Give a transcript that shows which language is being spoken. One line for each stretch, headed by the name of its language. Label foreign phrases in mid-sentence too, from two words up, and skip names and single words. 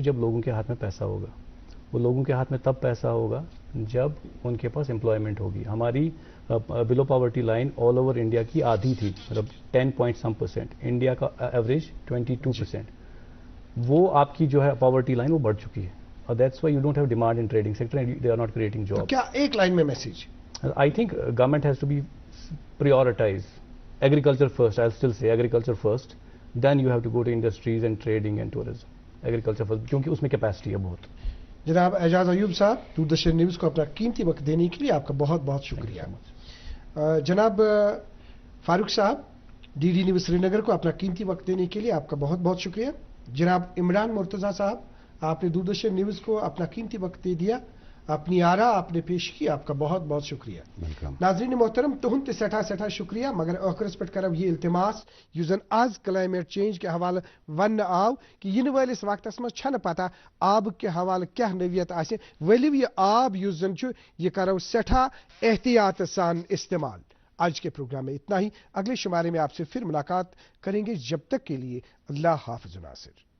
Urdu: جب لوگوں کے ہاتھ میں پیسہ ہوگا. وہ لوگوں کے ہاتھ میں تب پیسہ ہوگا جب ان کے پاس امپلائمنٹ ہوگی. ہماری
English: below poverty line all over India
Urdu: کی آدھی تھی، مطلب 10.some%. انڈیا کا ایوریج 22%. وہ آپ کی جو ہے
English: poverty line
Urdu: وہ بڑھ چکی ہے.
English: That's why you don't have demand in trading sector and they are not creating job.
Urdu: کیا ایک لائن میں میسج؟
English: I think government has to be prioritize agriculture first. I still say agriculture first, then you have to go to industries and trading and tourism. agriculture first,
Urdu: کیونکہ اس میں کیپیسٹی ہے بہت. جناب اعجاز ایوب صاحب، دوردرشن نیوز کو اپنا قیمتی وقت دینے کے لیے آپ کا بہت بہت شکریہ. جناب فاروق صاحب، ڈی ڈی نیوز سرینگر کو اپنا قیمتی وقت دینے کے لیے آپ کا بہت بہت شکریہ. جناب عمران مرتضیٰ صاحب، آپ نے دوردرشن نیوز کو اپنا قیمتی وقت دے دیا، اپنی آرا آپ نے پیش کی، آپ کا بہت بہت شکریہ. ناظرین محترم,
Kashmiri: تُہہ تہ سٹھا سٹھا شکریہ، مگر آخرس پے کرب یہ التماس یُس جن آز
English: climate change
Kashmiri: کے حوالے ون آو کہ اِن والِس وقتس مز چھن پتہ آب کے حوالے کیا نوعیت آسے، وَلِو یہ آب یُس جن چھُ یہ کرو سٹھا احتیاط سان استعمال.
Urdu: آج کے پروگرام میں اتنا ہی۔ اگلے شمارے میں آپ سے پھر ملاقات کریں گے. جب تک کے لیے اللہ حافظ ناصر.